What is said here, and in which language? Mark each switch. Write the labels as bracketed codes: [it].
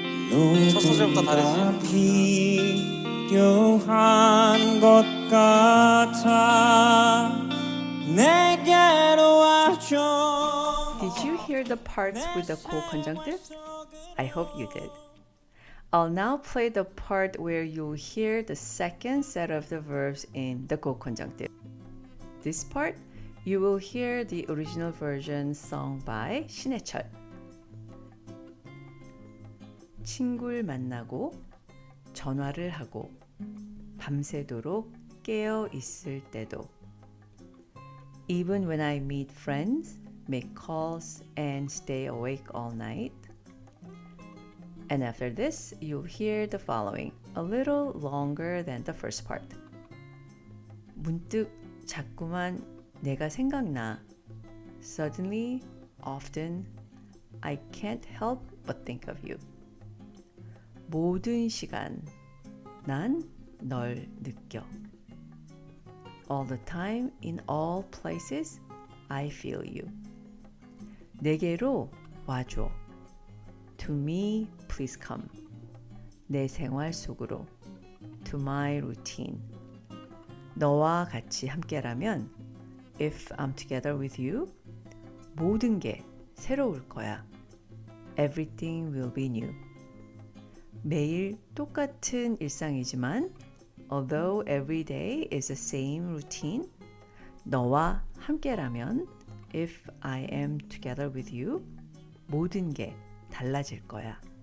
[ko] 누군가 필요한 것 같아 내게로 와줘. [en] Did you hear the parts with the co-conjunctive? I hope you did. I'll now play the part where you'll hear the second set of the verbs in the co-conjunctive. This part, you will hear the original version sung by 신해철. [ko] 친구를 만나고 전화를 하고 밤새도록 깨어 있을 때도 [en] Even when I meet friends, make calls and stay awake all night. And after this, you'll hear the following, a little longer than the first part. [ko] 문득 자꾸만 내가 생각나. [en] Suddenly, often, I can't help but think of you. [ko] 모든 시간, 난 널 느껴. [en] All the time, in all places, I feel you. [ko] 내게로 와줘. [en] To me, please come. [ko] 내 생활 속으로. [en] To my routine. [ko] 너와 같이 함께라면, [en] if I'm together with you, [ko] 모든 게 새로울 거야. [en] Everything will be new. [ko] 매일 똑같은 일상이지만 [en] although every day is the same routine, [ko] 너와 함께라면 [en] if I am together with you, [ko] 모든 게 달라질 거야.